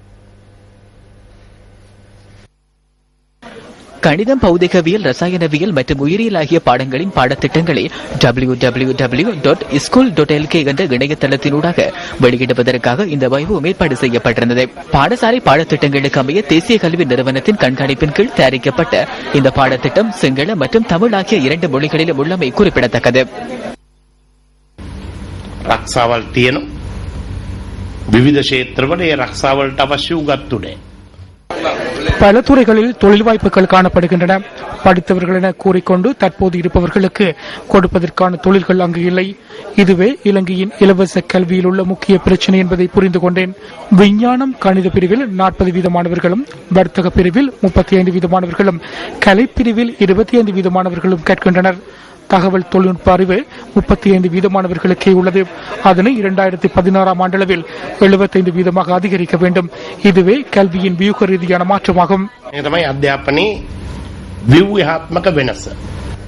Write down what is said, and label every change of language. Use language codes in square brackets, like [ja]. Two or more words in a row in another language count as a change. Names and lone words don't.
[ta] கணிதம், பௌதிகவியல், ரசாயனவியல் மற்றும் உயிரியல் ஆகிய பாடங்களின் பாடத்திட்டங்களை www.school.lk என்ற இணையதளத்தினூடாக வெளியிடுவதற்காக இந்த வைபவம் ஏற்பாடு செய்யப்பட்டிருந்தது. பாடசாலை பாடத்திட்டங்களுக்கு அமைய தேசிய கல்வி நிறுவனத்தின் கண்காணிப்பின் கீழ் தயாரிக்கப்பட்ட இந்த பாடத்திட்டம் சிங்கள மற்றும் தமிழ் ஆகிய 2 மொழிகளிலும் உள்ளமை குறிப்பிடத்தக்கது. [si] රක්ෂාවල් තියෙන විවිධ ක්ෂේත්‍රවල ඒ රක්ෂාවලට අවශ්‍ය උගත්තුනේ [ta] பல துறைகளில் தொழில் வாய்ப்புகள் காணப்படுகின்றன. படித்தவர்கள் என கூறிக்கொண்டு தற்போது இருப்பவர்களுக்கு கொடுப்பதற்கான தொழில்கள் அங்கு இல்லை. இதுவே இலங்கையின் இலவச கல்வியில் உள்ள முக்கிய பிரச்சனை என்பதை புரிந்து கொண்டேன். விஞ்ஞானம், கணித பிரிவில் 40% மாணவர்களும், வர்த்தக பிரிவில் 35% மாணவர்களும், கலைப்பிரிவில் 25% மாணவர்களும் கற்கின்றனர். தகவல் தொழில்நுட்ப அறிவு 35% மாணவர்களுக்கே உள்ளது. அதனை 2016ஆம் ஆண்டளவில் 75% அதிகரிக்க வேண்டும். இதுவே கல்வியின் வியூக ரீதியான மாற்றமாகும். [si] අධ්‍යාපනයේ ව්‍යුහාත්මක වෙනස